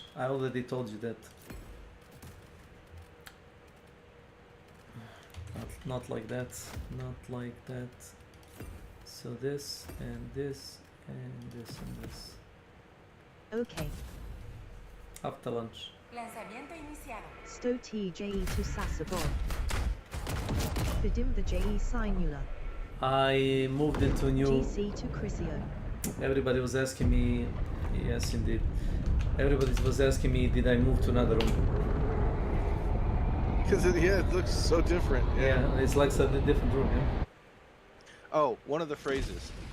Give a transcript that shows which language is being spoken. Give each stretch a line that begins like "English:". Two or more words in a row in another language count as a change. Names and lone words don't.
English: I already told you that. Not like that. Not like that. So this and this and this and this. Okay. After lunch.
Spanish: Lanzamiento iniciado. Sto TJE to Sasabon. Vidim the JE Sinula.
English: I moved into new... GC to Crisio. Everybody was asking me... Yes, indeed. Everybody was asking me, did I move to another room? Because yeah, it looks so different. Yeah, it's like a different room. Yeah. Oh, one of the phrases.